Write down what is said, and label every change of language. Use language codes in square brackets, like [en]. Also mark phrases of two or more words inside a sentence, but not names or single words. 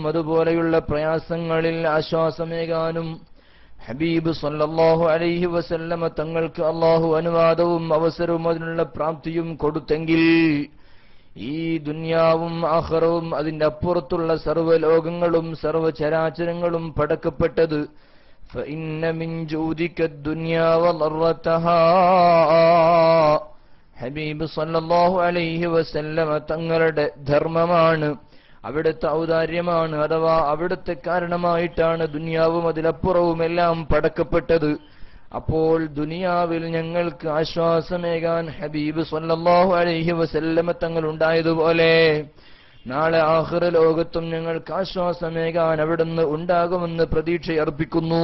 [ml] അതുപോലെയുള്ള പ്രയാസങ്ങളിൽ ആശ്വാസമേകാനും ഹബീബ് [ar] صلى الله عليه وسلم [ml] തങ്ങൾക്ക് അല്ലാഹു അനുവാദവും അവസരവും അതിനുള്ള പ്രാപ്തിയും കൊടുത്തെങ്കിൽ ഈ ദുനിയാവും ആഖിറവും അതിന്റെ അപ്പുറത്തുള്ള സർവ്വലോകങ്ങളും സർവ്വചരാചരങ്ങളും പടക്കപ്പെട്ടത് [ar] فإن من جودك الدنيا وضرتها [ml] ഹബീബ് [ar] صلى الله عليه وسلم [ml] തങ്ങളുടെ ധർമ്മമാണ്, അവിടുത്തെ ഔദാര്യമാണ്. അഥവാ അവിടുത്തെ കാരണമായിട്ടാണ് ദുനിയാവും അതിലപ്പുറവും എല്ലാം പടക്കപ്പെട്ടത്. അപ്പോൾ ദുനിയാവിൽ ഞങ്ങൾക്ക് ആശ്വാസമേകാൻ ഹബീബ് [ar] صلى الله عليه وسلم [ml] തങ്ങൾ ഉണ്ടായതുപോലെ നാളെ ആഖിറ ലോകത്തും ഞങ്ങൾക്ക് ആശ്വാസമേകാൻ അവിടുന്ന് ഉണ്ടാകുമെന്ന് പ്രതീക്ഷയർപ്പിക്കുന്നു.